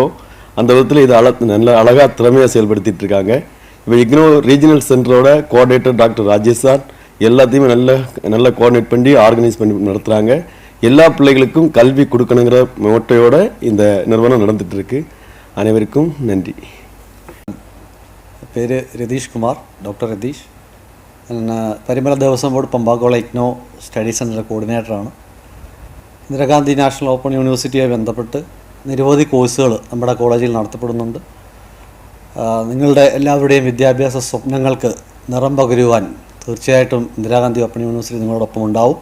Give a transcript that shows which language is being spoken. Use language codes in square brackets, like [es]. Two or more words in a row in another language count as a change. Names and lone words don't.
[ta] அந்த விதத்தில் இது நல்ல அழகாக திறமையாக செயல்படுத்திட்டு இருக்காங்க. இப்போ இக்னோ [en] regional centre coordinator doctor [ta] ராஜேஷ் சார் எல்லாத்தையுமே நல்ல கோஆர்டினேட் பண்ணி ஆர்கனைஸ் பண்ணி நடத்துகிறாங்க. எல்லா பிள்ளைகளுக்கும் கல்வி கொடுக்கணுங்கிற மோட்டையோட இந்த நிறுவனம் நடந்துட்டு இருக்கு. அனைவருக்கும் நன்றி. [ml] പേര് രതീഷ് കുമാർ, ഡോക്ടർ രതീഷ്. പരിമല ദേവസ്വം ബോർഡ് പമ്പാക്കോള ഇഗ്നോ [en] study centre coordinator. [ml] ഇന്ദിരാഗാന്ധി നാഷണൽ ഓപ്പൺ യൂണിവേഴ്സിറ്റിയുമായി ബന്ധപ്പെട്ട് നിരവധി കോഴ്സുകൾ നമ്മുടെ കോളേജിൽ നടത്തപ്പെടുന്നുണ്ട്. നിങ്ങളുടെ എല്ലാവരുടെയും വിദ്യാഭ്യാസ സ്വപ്നങ്ങൾക്ക് നിറം പകരുവാൻ തീർച്ചയായിട്ടും ഇന്ദിരാഗാന്ധി ഓപ്പൺ യൂണിവേഴ്സിറ്റി നിങ്ങളോടൊപ്പം ഉണ്ടാവും.